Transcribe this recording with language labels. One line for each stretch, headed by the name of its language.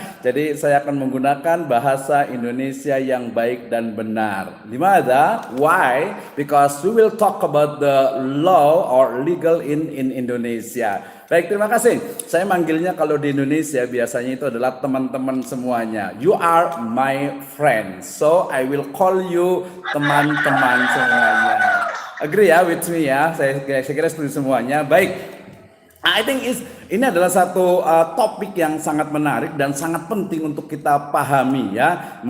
Indonesian: Jadi saya akan menggunakan bahasa Indonesia yang baik dan benar.
Arabic: Limadha? Why?
English: Because we will talk about the law or legal in Indonesia.
Indonesian: Baik, terima kasih. Saya manggilnya kalau di Indonesia biasanya itu adalah teman-teman semuanya.
English: You are my friends, so I will call you
Indonesian: teman-teman semuanya.
English: Agree ya with me
Indonesian: ya, saya kira setuju semuanya. Baik,
English: I think
Indonesian: ini adalah satu topik yang sangat menarik dan sangat penting untuk kita pahami ya.